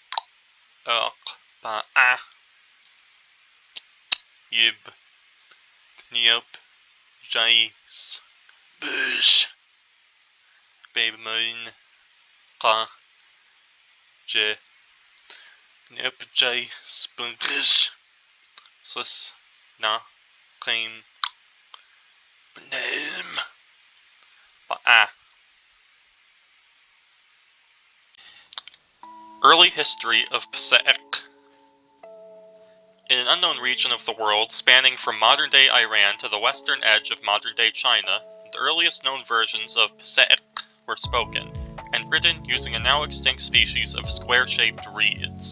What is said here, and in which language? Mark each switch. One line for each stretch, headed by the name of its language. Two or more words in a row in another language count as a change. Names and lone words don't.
English: ba, a, yib, kniop, jais, bush, babe moon, ka, je, kniop, jai, spunkish, sus, na, claim, bnem, ba, a. Early history of Psa'ek. In an unknown region of the world spanning from modern-day Iran to the western edge of modern-day China, the earliest known versions of Psa'ek were spoken, and written using a now extinct species of square-shaped reeds.